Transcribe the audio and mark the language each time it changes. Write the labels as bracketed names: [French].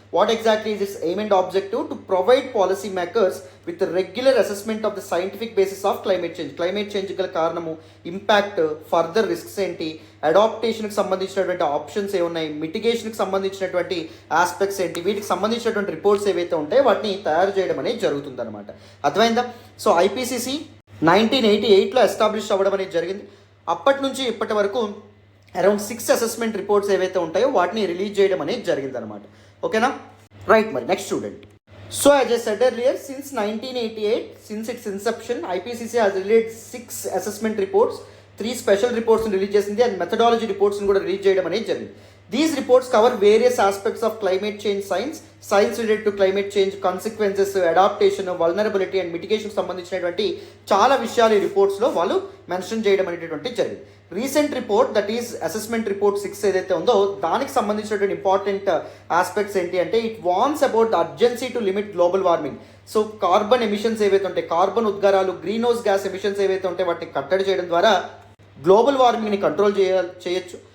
[English] What exactly is its aim and objective? To provide policy makers with regular assessment of the scientific basis of climate change, [Telugu] climate change గల కారణము, impact, further risks ఏంటి, అడాప్టేషన్కి సంబంధించినటువంటి options ఏమున్నాయి, మిటిగేషన్కి సంబంధించినటువంటి aspects ఏంటి, వీటికి సంబంధించినటువంటి reports ఏవైతే ఉంటాయో వాటిని తయారు చేయడం అనేది జరుగుతుంది అనమాట. అర్థమైందా? సో ఐపీసీసీ 1988లో ఎస్టాబ్లిష్ అవ్వడం అనేది జరిగింది. అప్పటి నుంచి ఇప్పటి వరకు అరౌండ్ 6 అసెస్మెంట్ రిపోర్ట్స్ ఏవైతే ఉంటాయో వాటిని రిలీజ్ చేయడం అనేది జరిగింది అనమాట. ఓకేనా? రైట్, మరి నెక్స్ట్ చూడండి. [English] So as I said earlier, since 1988, since its inception, IPCC has released 6 assessment reports, 3 special reports release చేసింది and methodology reports [Telugu] కూడా రిలీజ్ చేయడం అనేది జరిగింది. [English] These reports cover various aspects of climate change science, science related to climate change, consequences, adaptation, vulnerability and mitigation [Telugu] సంబంధించినటువంటి చాలా విషయాలు ఈ రిపోర్ట్స్లో వాళ్ళు మెన్షన్ చేయడం అనేటువంటి జరిగింది. Recent report that is assessment report 6 ఏదైతే ఉందో దానికి సంబంధించినటువంటి ఇంపార్టెంట్ ఆస్పెక్ట్స్ ఏంటి అంటే [English] It warns about urgency to limit global warming. [Telugu] So carbon emissions ఏవైతే ఉంటాయి, carbon ఉద్గారాలు, green house gas emissions ఏవైతే ఉంటాయి వాటిని కట్టడి చేయడం ద్వారా గ్లోబల్ వార్మింగ్ని కంట్రోల్ చేయొచ్చు.